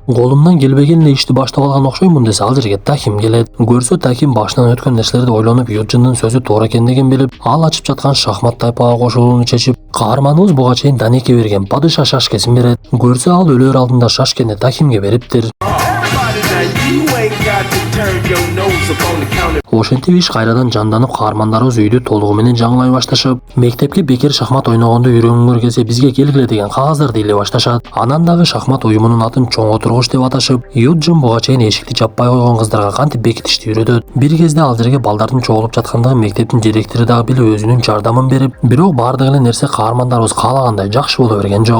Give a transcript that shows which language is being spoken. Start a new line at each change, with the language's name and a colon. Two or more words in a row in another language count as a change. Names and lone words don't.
Kyrgyz: Колумдан келбеген эле ишти баштап алган окшоймун десе, ал жерге Тахим келет. Көрсө Тахим башынан өткөн нерселерди ойлонуп, Юджиндин сөзү туура экендигин билип, ал ачып жаткан шахмат тайпага кошулууну чечип, каарманыбыз буга чейин Данекке берген падыша шашкесин берет. Көрсө ал өлөр алдында шашкени Тахимге бериптир.
English: You ain't got to turn your nose up on the counter.
Kyrgyz: Ошентип иш кайрадан жанданып, каармандарыбыз үйдү толугу менен жаңылай башташып, мектепке бекер шахмат ойногонду үйрөнгүңөр келсе бизге келгиле деген кагаздарды иле башташат. Анан дагы шахмат уюмунун атын чоң отургуч деп аташып, Юджин буга чейин эшикти жаппай койгон кыздарга кантип бекитишти үйрөтөт. Бир кезде ал жерге балдардын чогулуп жаткандыгын мектептин директору дагы билип өзүнүн жардамын берип, бирок бардык эле нерсе каармандарыбыз каалагандай жакшы боло берген жок.